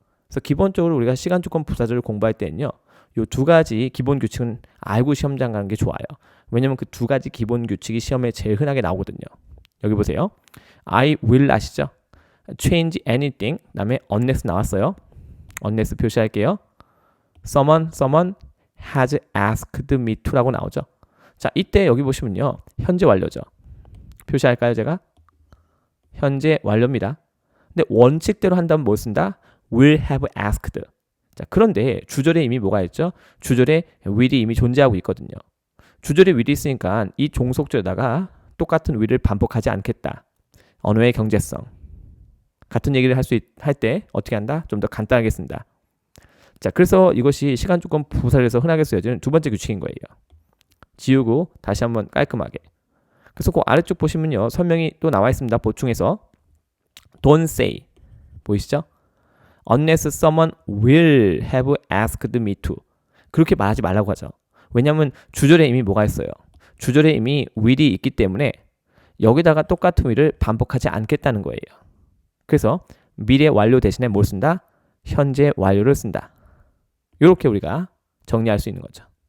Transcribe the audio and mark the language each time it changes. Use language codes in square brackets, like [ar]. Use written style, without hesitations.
[ko] 그래서 기본적으로 우리가 시간 조건 부사절을 공부할 때는요. 이 두 가지 기본 규칙은 알고 시험장 가는 게 좋아요. 왜냐면 그 두 가지 기본 규칙이 시험에 제일 흔하게 나오거든요. 여기 보세요. [en] I will [ko] 아시죠? [en] change anything. [ko] 그다음에 unless 나왔어요. unless 표시할게요. [en] someone has asked me to라고 나오죠. [ko] 자, 이때 여기 보시면요. 현재 완료죠. 표시할까요, 제가? 현재 완료입니다. 근데 원칙대로 한다면 뭘 쓴다? [en] will have asked. [ko] 자, 그런데 주절에 이미 뭐가 있죠? 주절에 will이 이미 존재하고 있거든요. 주절에 will이 있으니까 이 종속절에다가 똑같은 will을 반복하지 않겠다. 언어의 경제성. 같은 얘기를 할 때 어떻게 한다? 좀 더 간단하게 쓴다. 자, 그래서 이것이 시간 조건 부사절에서 흔하게 쓰여지는 두 번째 규칙인 거예요. 지우고 다시 한번 깔끔하게. 그래서 그 아래쪽 보시면요. 설명이 또 나와 있습니다. 보충해서 [en] Don't say. [ko] 보이시죠? [en] Unless someone will have asked me to. [ko] 그렇게 말하지 말라고 하죠. 왜냐하면 주절에 이미 뭐가 있어요? 주절에 이미 will이 있기 때문에 여기다가 똑같은 will을 반복하지 않겠다는 거예요. 그래서 미래 완료 대신에 뭘 쓴다? 현재 완료를 쓴다. 이렇게 우리가 정리할 수 있는 거죠.